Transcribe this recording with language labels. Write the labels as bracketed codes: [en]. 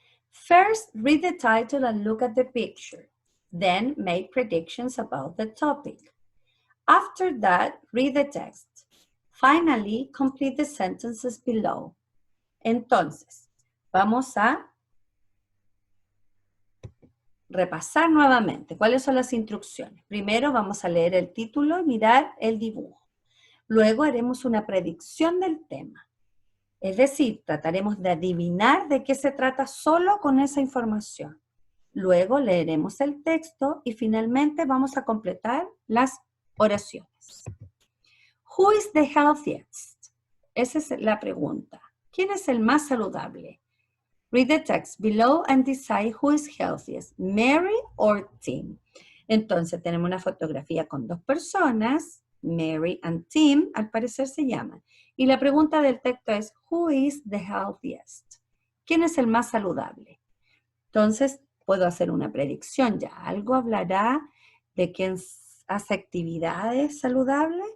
[en] First, read the title and look at the picture. Then make predictions about the topic. After that, read the text. Finally, complete the sentences below. [es] Entonces, vamos a repasar nuevamente cuáles son las instrucciones. Primero vamos a leer el título y mirar el dibujo. Luego haremos una predicción del tema. Es decir, trataremos de adivinar de qué se trata solo con esa información. Luego leeremos el texto y finalmente vamos a completar las oraciones. [en] Who is the healthiest? [es] Esa es la pregunta. ¿Quién es el más saludable? [en] Read the text below and decide who is healthiest, Mary or Tim. [es] Entonces tenemos una fotografía con dos personas, Mary and Tim, al parecer se llaman. Y la pregunta del texto es, [en] who is the healthiest? [es] ¿Quién es el más saludable? Entonces puedo hacer una predicción ya. ¿Algo hablará de quién hace actividades saludables?